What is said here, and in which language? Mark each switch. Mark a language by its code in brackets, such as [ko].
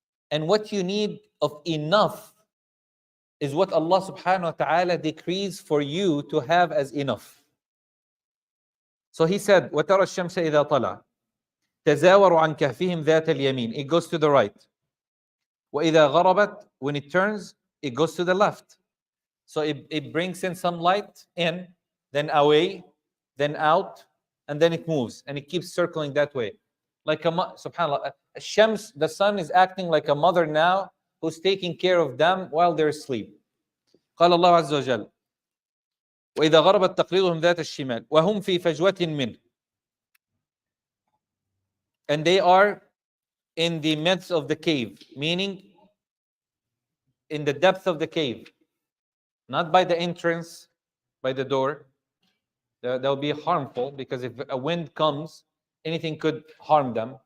[en] And what you need of enough is what Allah subhanahu wa ta'ala decrees for you to have as enough. So he said, [ar] وَتَرَى الشَّمْسَ إِذَا طَلَعَ تَزَاوَرُ عَنْ كَهْفِهِمْ ذَاتَ الْيَمِينِ. [en] It goes to the right. [ar] وَإِذَا غَرَبَتْ. [en] When it turns, it goes to the left. So it brings in some light in, then away, then out, and then it moves, and it keeps circling that way. Like subhanAllah, Shams, the sun is acting like a mother now who's taking care of them while they're asleep. [ar] قال الله عز وجل وإذا غربت تقريضهم ذات الشمال وهم في فجوة منه. [en] And they are in the midst of the cave, meaning in the depth of the cave, not by the entrance, by the door. That will be harmful, because if a wind comes, anything could harm them.